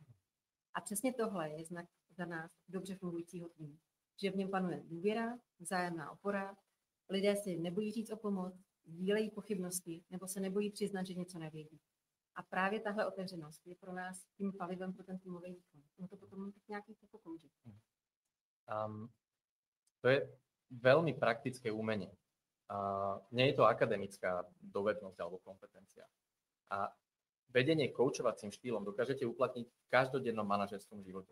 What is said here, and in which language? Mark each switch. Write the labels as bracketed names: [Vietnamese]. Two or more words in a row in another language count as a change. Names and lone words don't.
[Czech] A přesně tohle je znak za nás dobře fungujícího týmu, že v něm panuje důvěra, vzájemná opora, lidé si nebojí říct o pomoc, sdílejí pochybnosti nebo se nebojí přiznat, že něco nevědí. A právě tahle otevřenost je pro nás tím palivem pro ten týmový výkon. [Slovak] No to potom tak nějaký použiť. To je veľmi praktické umenie. Nie je to akademická dovednosť alebo kompetencia. A vedenie koučovacím štýlom dokážete uplatniť v každodennom manažerskom živote.